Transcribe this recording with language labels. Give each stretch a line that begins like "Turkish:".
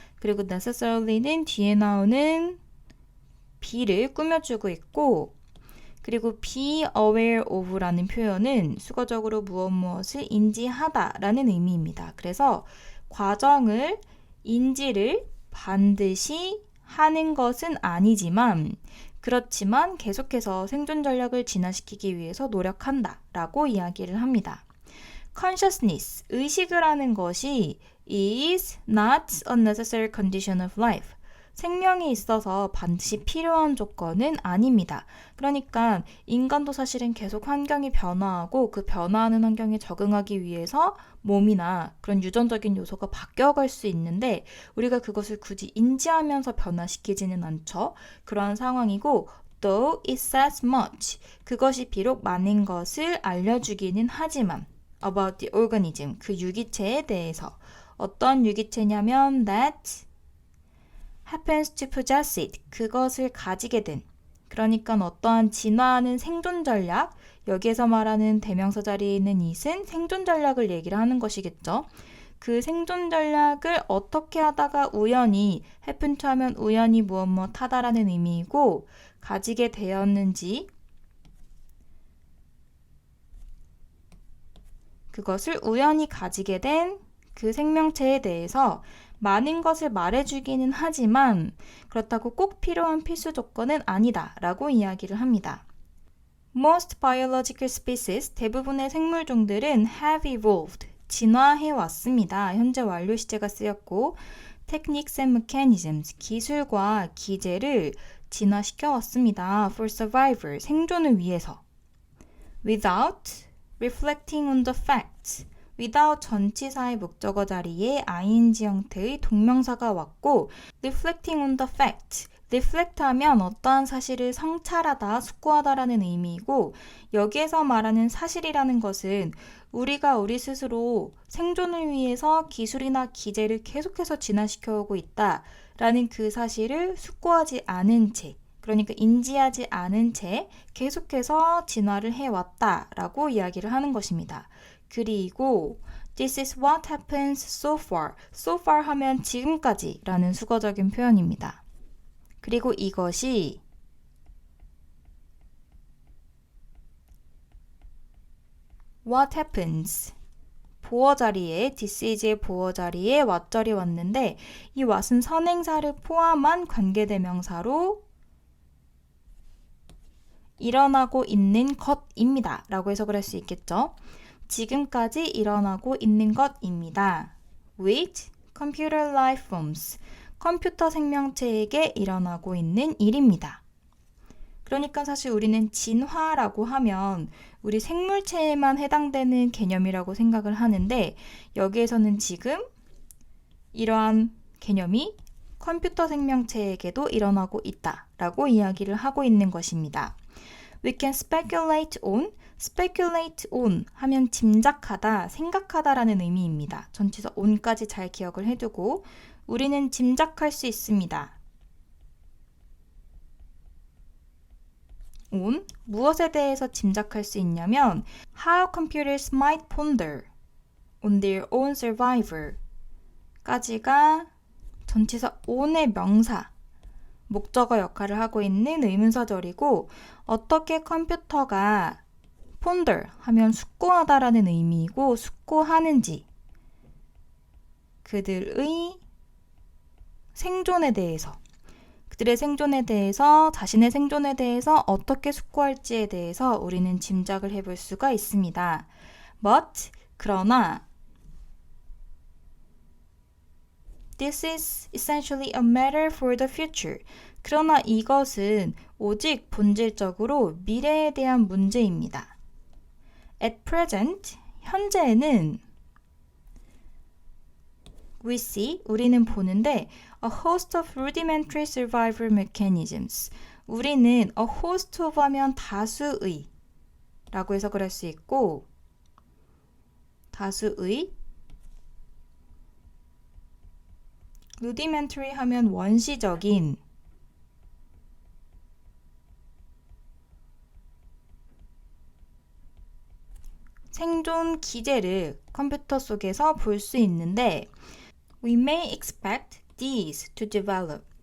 Korean: 그리고 necessarily,는 뒤에 나오는 be를 꾸며주고 있고 그리고
English: be aware of
Korean: 라는 표현은 수거적으로 무엇을 인지하다 라는 의미입니다. 그래서 과정을 인지를 반드시 하는 것은 아니지만 그렇지만 계속해서 생존 전략을 진화시키기 위해서 노력한다 라고 이야기를 합니다.
English: Consciousness,
Korean: 의식을 하는 것이
English: is not a necessary condition of life.
Korean: 생명에 있어서 반드시 필요한 조건은 아닙니다. 그러니까 인간도 사실은 계속 환경이 변화하고 그 변화하는 환경에 적응하기 위해서 몸이나 그런 유전적인 요소가 바뀌어갈 수 있는데 우리가 그것을 굳이 인지하면서 변화시키지는 않죠. 그러한 상황이고
English: though it says much.
Korean: 그것이 비록 많은 것을 알려주기는 하지만
English: about the organism.
Korean: 그 유기체에 대해서 어떤 유기체냐면
English: that happens to possess it.
Korean: 그것을 가지게 된. 그러니까 어떠한 진화하는 생존 전략, 여기에서 말하는 대명사 자리에 있는 it은 생존 전략을 얘기를 하는 것이겠죠. 그 생존 전략을 어떻게 하다가 우연히 happen to 하면 우연히 무엇 하다라는 의미이고 가지게 되었는지 그것을 우연히 가지게 된 그 생명체에 대해서 많은 것을 말해주기는 하지만 그렇다고 꼭 필요한 필수 조건은 아니다 라고 이야기를 합니다.
English: Most biological species,
Korean: 대부분의 생물종들은
English: have evolved,
Korean: 진화해 왔습니다. 현재 완료 시제가 쓰였고
English: techniques and mechanisms,
Korean: 기술과 기제를 진화시켜 왔습니다.
English: For survival,
Korean: 생존을 위해서.
English: Without reflecting on the facts, without
Korean: 전치사의 목적어 자리에 ing 형태의 동명사가 왔고
English: reflecting on the fact,
Korean: reflect 하면 어떠한 사실을 성찰하다, 숙고하다라는 의미이고 여기에서 말하는 사실이라는 것은 우리가 우리 스스로 생존을 위해서 기술이나 기제를 계속해서 진화시켜오고 있다라는 그 사실을 숙고하지 않은 채 그러니까 인지하지 않은 채 계속해서 진화를 해왔다라고 이야기를 하는 것입니다. 그리고
English: This is what happens so far.
Korean: So far 하면 지금까지 라는 수거적인 표현입니다. 그리고 이것이
English: What happens.
Korean: 보어 자리에 this is의 보어 자리에 what절이 왔는데 이 what은 선행사를 포함한 관계대명사로 일어나고 있는 것입니다. 라고 해석을 할 수 있겠죠. 지금까지 일어나고 있는 것입니다.
English: With computer life forms.
Korean: 컴퓨터 생명체에게 일어나고 있는 일입니다. 그러니까 사실 우리는 진화라고 하면 우리 생물체에만 해당되는 개념이라고 생각을 하는데 여기에서는 지금 이러한 개념이 컴퓨터 생명체에게도 일어나고 있다라고 이야기를 하고 있는 것입니다.
English: We can speculate on, speculate on
Korean: 하면 짐작하다, 생각하다라는 의미입니다. 전치사 on까지 잘 기억을 해두고 우리는 짐작할 수 있습니다. on, 무엇에 대해서 짐작할 수 있냐면
English: How computers might ponder on their own survival
Korean: 까지가 전치사 on의 명사, 목적어 역할을 하고 있는 의문사절이고 어떻게 컴퓨터가 ponder 하면 숙고하다라는 의미이고 숙고하는지 그들의 생존에 대해서 그들의 생존에 대해서 자신의 생존에 대해서 어떻게 숙고할지에 대해서 우리는 짐작을 해볼 수가 있습니다.
English: But
Korean: 그러나
English: This is essentially a matter for the future.
Korean: 그러나 이것은 오직 본질적으로 미래에 대한 문제입니다.
English: At present,
Korean: 현재는
English: We see,
Korean: 우리는 보는데
English: a host of rudimentary survival mechanisms.
Korean: 우리는
English: a host of
Korean: 하면 다수의 라고 해석을 할 수 있고 다수의 rudimentary 하면 원시적인 생존 기제를 컴퓨터 속에서 볼 수 있는데
English: We may expect these to develop.